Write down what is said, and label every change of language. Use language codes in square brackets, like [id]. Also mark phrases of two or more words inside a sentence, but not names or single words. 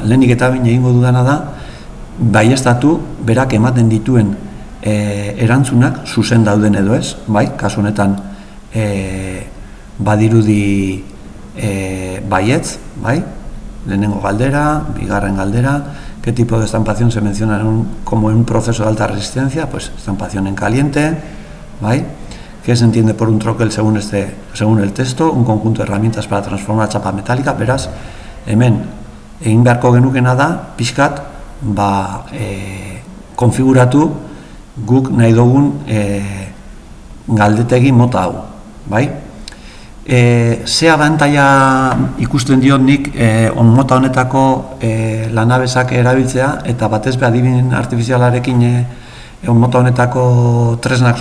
[eu] Lehenik eta bain egingo dudana da, baieztatu berak ematen dituen erantzunak zuzen dauden edo ez, bai, kasu honetan badirudi baietz, bai, lehenengo galdera, bigarren galdera, [es] ¿qué tipo de estampación se menciona como en un proceso de alta resistencia? Pues estampación en caliente, bai, ¿qué se entiende por un troquel según el texto? Un conjunto de herramientas para transformar chapa metálica. [eu] Beraz, hemen egin beharko genukena da, pixkat, konfiguratu guk nahi dugun galdetegi mota hau, bai? Ze abantaila ikusten diot nik mota honetako lanabesak erabiltzea eta batez be adimen artifizialarekin mota honetako tresnak